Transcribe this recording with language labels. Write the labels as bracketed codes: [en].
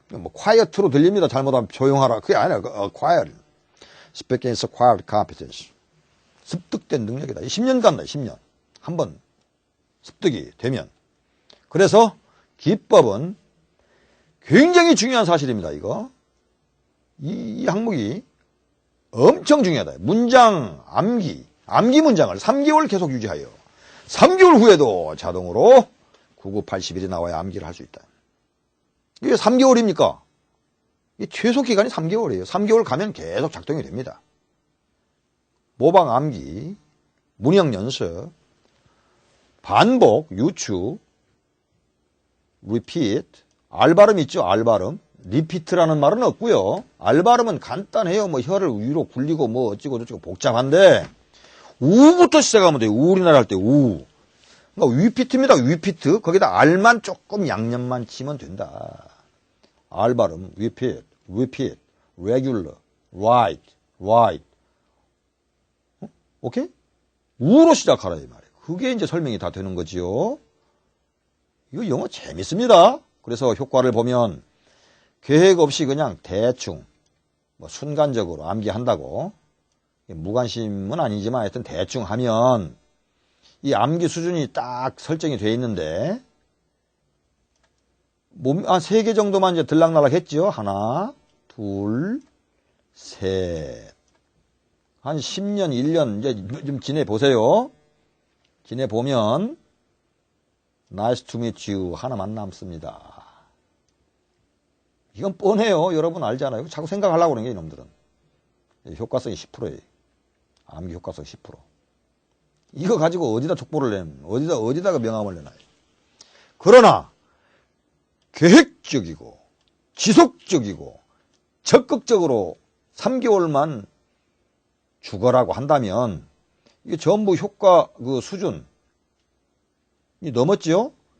[ko] 뭐 quiet로 들립니다. 잘못하면 조용하라. 그게 아니라 acquired. [en] Speaking is acquired competence. [ko] 습득된 능력이다. 10년 간다. 10년. 한번 습득이 되면. 그래서 기법은 굉장히 중요한 사실입니다. 이거. 이 항목이 엄청 중요하다. 문장, 암기 문장을 3개월 계속 유지하여 3개월 후에도 자동으로 9981이 나와야 암기를 할 수 있다. 이게 3개월입니까? 이 최소 기간이 3개월이에요. 3개월 가면 계속 작동이 됩니다. 모방 암기, 문형 연습, 반복, 유추, repeat, 알발음 있죠? 알발음. repeat라는 말은 없고요. 알발음은 간단해요. 뭐 혀를 위로 굴리고 뭐 어찌고 저찌고 복잡한데 우부터 시작하면 돼요. 우리나라 할 때 우. 그러니까 repeat입니다. [en] repeat. [ko] 거기다 알만 조금 양념만 치면 된다. 알발음, repeat, regular, right. 오케이? 우로 시작하라 이 말이에요. 그게 이제 설명이 다 되는 거지요. 이거 영어 재밌습니다. 그래서 효과를 보면 계획 없이 그냥 대충 뭐 순간적으로 암기한다고 무관심은 아니지만 하여튼 대충 하면 이 암기 수준이 딱 설정이 되어 있는데 한 3개 정도만 이제 들락날락 했죠. 하나, 둘, 셋. 한 10년, 1년 이제 좀 지내보세요. 지내보면 [en] Nice to meet you [ko] 하나만 남습니다. 이건 뻔해요. 여러분 알잖아요. 자꾸 생각하려고 그러는 게 이놈들은. 효과성이 10%예요. 암기 효과성 10%. 이거 가지고 어디다 족보를 내면 어디다가 명함을 내놔요. 그러나 계획적이고 지속적이고 적극적으로 3개월만 죽어라고 한다면 이게 전부 효과 그 수준이 넘었지요?